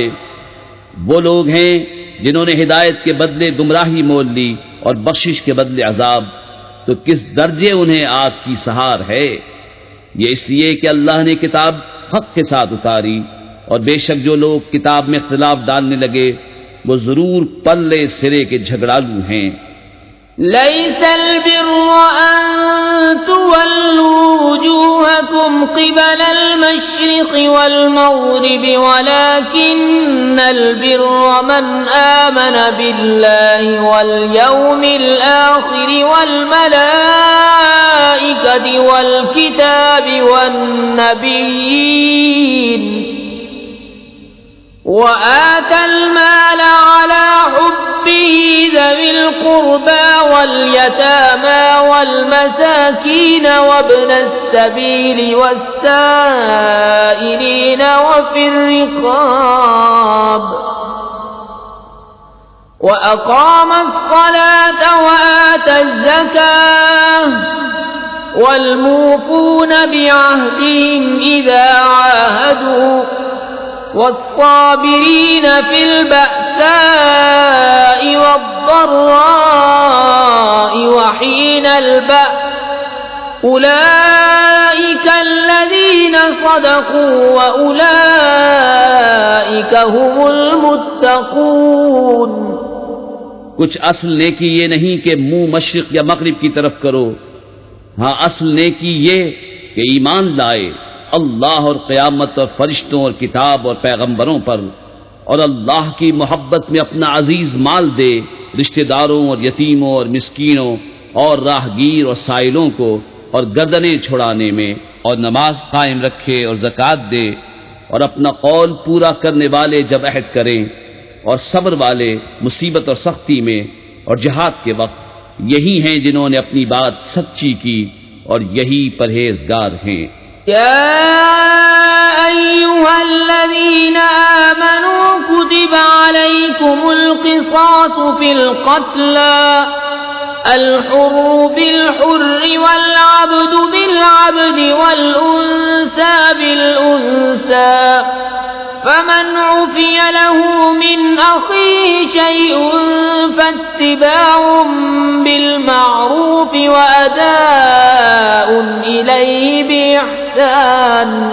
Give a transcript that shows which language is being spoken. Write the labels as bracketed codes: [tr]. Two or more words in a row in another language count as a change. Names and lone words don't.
[ur] وہ لوگ ہیں جنہوں نے ہدایت کے بدلے گمراہی مول لی اور بخشش کے بدلے عذاب، تو کس درجے انہیں آگ کی سہار ہے. یہ اس لیے کہ اللہ نے کتاب حق کے ساتھ اتاری اور بے شک جو لوگ کتاب میں اختلاف ڈالنے لگے وہ ضرور پرلے سرے کے جھگڑالو ہیں. [ar] ليس البر أن تولوا وجوهكم قبل المشرق والمغرب ولكن البر من آمن بالله واليوم الآخر وال ملائكة والكتاب والنبيين وآتى المال على حبه ذوي القربى واليتامى والمساكين وابن السبيل والسائلين وفي الرقاب وأقام الصلاة وآتى الزكاة والموفون بعهدهم إذا عاهدوا والصابرين في ال بأساء والضراء وحين البأس أولئك الذين صدقوا وأولئك هم المتقون. [ur] کچھ اصل نیکی یہ نہیں کہ منہ مشرق یا مغرب کی طرف کرو. ہاں، اصل نیکی یہ کہ ایمان لائے اللہ اور قیامت اور فرشتوں اور کتاب اور پیغمبروں پر اور اللہ کی محبت میں اپنا عزیز مال دے رشتہ داروں اور یتیموں اور مسکینوں اور راہگیر اور سائلوں کو اور گردنیں چھڑانے میں اور نماز قائم رکھے اور زکوٰۃ دے اور اپنا قول پورا کرنے والے جب عہد کریں اور صبر والے مصیبت اور سختی میں اور جہاد کے وقت یہی ہیں جنہوں نے اپنی بات سچی کی اور یہی پرہیزگار ہیں. [ar] يا أيها الذين آمنوا كتب عليكم القصاص في القتلى الحر بالحر والعبد بالعبد والأنثى بالأنثى فمن عفي له من أخيه شيء فاتباع بالمعروف وأداء إليه بإحسان